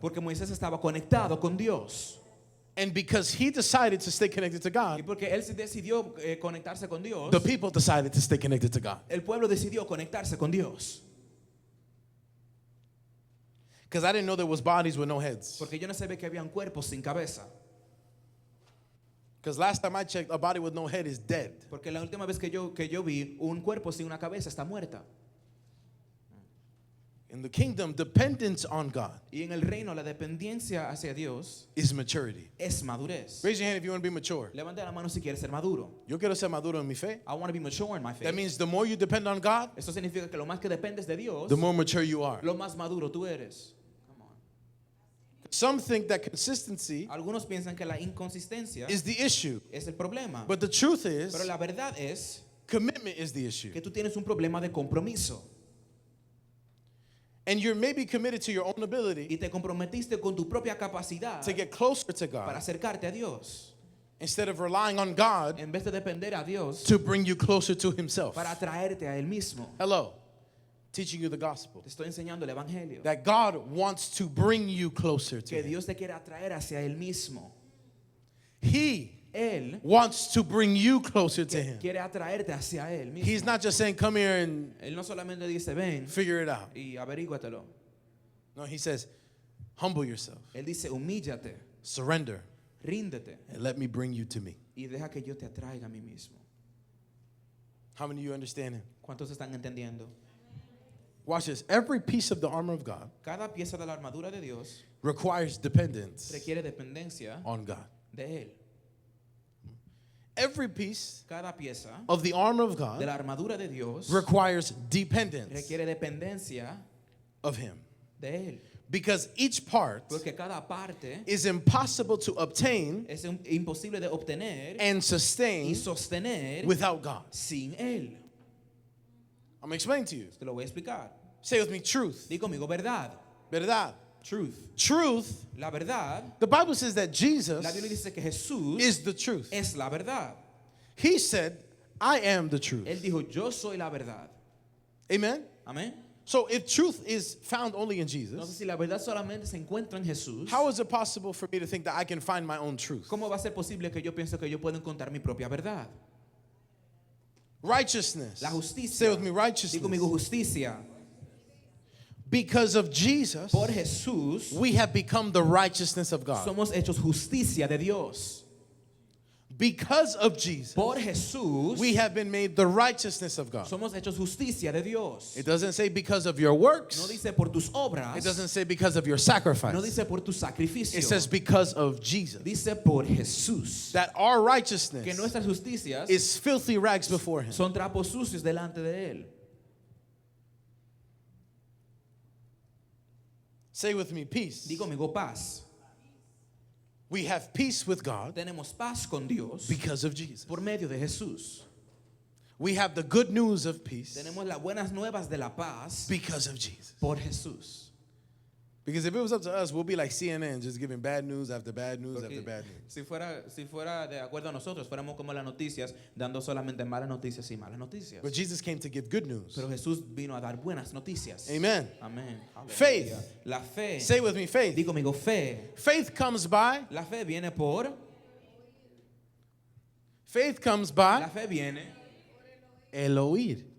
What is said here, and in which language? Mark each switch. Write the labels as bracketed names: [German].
[Spanish] Porque Moisés estaba conectado con Dios. [English] And because he decided to stay connected to [Spanish] Y [English] God, [Spanish] porque él se decidió conectarse con Dios, [English] the people decided to stay connected to God. [Spanish] el pueblo decidió conectarse con Dios. [English] Because I didn't know there was bodies with no heads. [Spanish] Porque yo no sabía que habían cuerpos sin cabeza. [English] Because last time I checked, a body with no head is dead. [Spanish] Porque la última vez que yo vi, un cuerpo sin una cabeza está muerta. [English] In the kingdom, dependence on God [Spanish] Y en el reino, la dependencia hacia Dios [English] is maturity. [Spanish] es madurez. [English] Raise your hand if you want to be mature. [Spanish] Levante la mano si quieres ser maduro. Yo quiero ser maduro en mi fe. [English] I want to be mature in my faith. That means the more you depend on God, [Spanish] Esto significa que lo más que dependes de Dios, [English] the more mature you are. [Spanish] lo más maduro tú eres. [English] Come on. Some think that consistency [Spanish] Algunos piensan que la inconsistencia [English] is the issue. [Spanish] es el problema. [English] But the truth is, [Spanish] Pero la verdad es [English] commitment is the issue. [Spanish] que tú tienes un problema de compromiso. [English] And you're maybe committed to your own ability [Spanish] Y te comprometiste con tu propia capacidad [English] to get closer to [Spanish] para [English] God [Spanish] acercarte a Dios. [English] instead of relying on God [Spanish] En vez de depender a Dios [English] to bring you closer to Himself. [Spanish] para atraerte a Él mismo. [English] Hello, teaching you the gospel. [Spanish] Te estoy enseñando el Evangelio. [English] That God wants to bring you closer to [Spanish] Que [English] Him. [Spanish] Dios te quiere atraer hacia Él mismo. [English] He [Spanish] Él [English] wants to bring you closer to Him. [Spanish] quiere atraerte hacia Él mismo. [English] He's not just saying, come here and [Spanish] Él no solamente dice, ven [English] figure it out. [Spanish] y averíguatelo. [English] No, He says, humble yourself, [Spanish] Él dice, humíllate, [English] surrender, [Spanish] ríndete [English] and let me bring you to me. [Spanish] y deja que yo te atraiga a mí mismo. [English] How many of you understand Him? [Spanish] ¿Cuántos están entendiendo? [English] Watch this. Every piece of the armor of God [Spanish] Cada pieza de la armadura de Dios [English] requires dependence [Spanish] requiere dependencia [English] on God. [Spanish] de Él. [English] Every piece [Spanish] Cada pieza [English] of the armor of [Spanish] de [English] God [Spanish] la armadura de Dios [English] requires dependence [Spanish] requiere dependencia [English] of Him. [Spanish] de Él. [English] Because each part [Spanish] Porque cada parte [English] is impossible to obtain [Spanish] es imposible de obtener [English] and [Spanish] y [English] sustain [Spanish] sostener [English] without God. [Spanish] sin Él. [English] I'm going to explain to you. [Spanish] Te lo voy a explicar. [English] Say with me, truth. [Spanish] Di conmigo, verdad. Verdad. [English] Truth. Truth. [Spanish] La verdad, [English] The Bible says that [Spanish] la [English] Jesus [Spanish] Biblia dice que Jesús [English] is the truth. [Spanish] es la verdad. [English] He said, I am the truth. [Spanish] Él dijo, yo soy la verdad. [English] Amen? [Spanish] Amén. [English] So if truth is found only in [Spanish] Entonces, [English] Jesus, [Spanish] si la verdad solamente se encuentra en Jesús, [English] how is it possible for me to think that I can find my own truth? [Spanish] ¿cómo va a ser posible que yo piense que yo puedo encontrar mi propia verdad? [English] Righteousness. [Spanish] La justicia. [English] Say with me, [Spanish] Di [English] righteousness. [Spanish] conmigo, justicia. [English] Because of Jesus, [Spanish] Por Jesús, [English] we have become the righteousness of God. [Spanish] somos hechos justicia de Dios. [English] Because of Jesus, [Spanish] Por Jesús, [English] we have been made the righteousness of God. [Spanish] somos hechos justicia de Dios. [English] It doesn't say because of your [Spanish] No [English] works. [Spanish] dice por tus obras, [English] It doesn't say because of your [Spanish] no [English] sacrifice. [Spanish] dice por tu sacrificio. [English] It says because of Jesus. [Spanish] Dice por Jesús. [English] That our [Spanish] Que [English] righteousness [Spanish] nuestras justicias [English] is filthy rags before Him. [Spanish] son trapos sucios delante de Él. [English] Say with me, peace. [Spanish] Di conmigo, paz. [English] We have peace with God [Spanish] Tenemos paz con Dios [English] because of Jesus. [Spanish] por medio de Jesús. [English] We have the good news of peace [Spanish] Tenemos las buenas nuevas de la paz [English] because of Jesus. [Spanish] por Jesús. [English] Because if it was up to us, we'll be like CNN, just giving bad news after bad news after [Spanish] Porque [English] bad news. [Spanish] si fuera de acuerdo a nosotros, fuéramos como las noticias, dando solamente malas noticias y malas noticias. [English] But Jesus came to give good news. [Spanish] Pero Jesús vino a dar buenas noticias. [English] Amen. [Spanish] Amén. [English] Faith. [Spanish] Aleluya. La fe. [English] Say with me, faith. [Spanish] Di conmigo, fe. [English] Faith comes by. [Spanish] La fe viene por. [English] Faith comes [Spanish] La [English] by [Spanish] fe viene. el oír.